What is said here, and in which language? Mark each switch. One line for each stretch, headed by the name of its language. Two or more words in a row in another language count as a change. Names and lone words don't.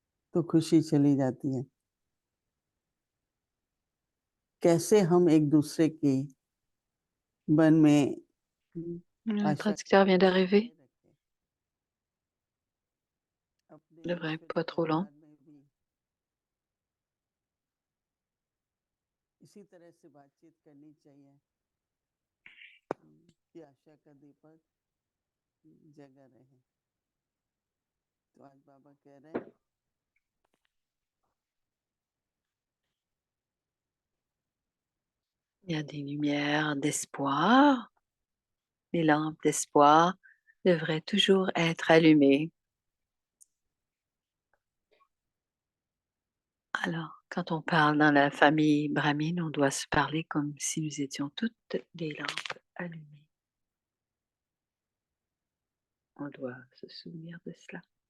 Hindi: तो खुशी चली जाती है। कैसे हम एक-दूसरे के मन में
French: Le
Hindi: आशा का
French: traducteur vient
Hindi: दीपक
French: d'arriver.
Hindi: बनाए रखें, अपने
French: Il devrait être
Hindi: ईश्वरीय
French: pas trop lent.
Hindi: परिवार में भी इसी तरह से बातचीत करनी चाहिए कि आशा का दीपक जगा रहे। तो आज बाबा कह रहे हैं
French: Il y a des lumières d'espoir. Les lampes d'espoir devraient toujours être allumées. Alors, quand on parle dans la famille brahmine, on doit se parler comme si nous étions toutes les lampes allumées. On doit se souvenir de cela.